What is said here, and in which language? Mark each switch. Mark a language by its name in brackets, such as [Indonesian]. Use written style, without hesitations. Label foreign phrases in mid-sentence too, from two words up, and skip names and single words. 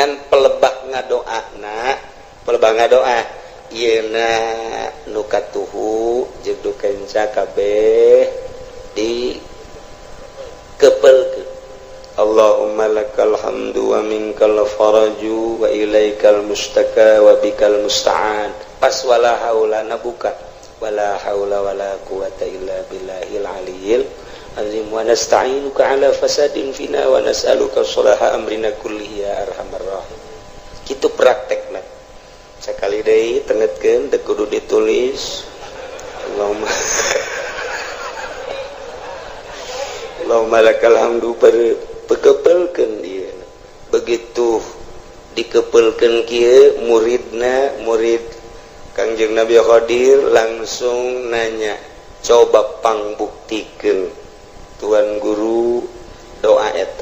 [Sundanese] Ngan pelebah ngadoa ieuna nu katuhu jeung kenca kabeh di kepelkeun. [Arabic] اللهم لك الحمد ومنك الفرج وإليك المشتكى وبك المستعان. Pas wala haula nabuka ولا حول ولا قوة إلا بالله العلي العظيم ونستعينك على فساد فينا ونسألك صلاح أمرنا كله يا أرحم الراحمين. [Sundanese] Kitu praktekna sakali deui tengetkeun teu kudu ditulis. [Arabic] اللهم لك الحمد [Sundanese] pekepelkeun ieu. Begitu dikepelkeun kieu murid Kangjeng Nabi Khadir langsung nanya, coba pangbuktikeun Tuan Guru doa eta.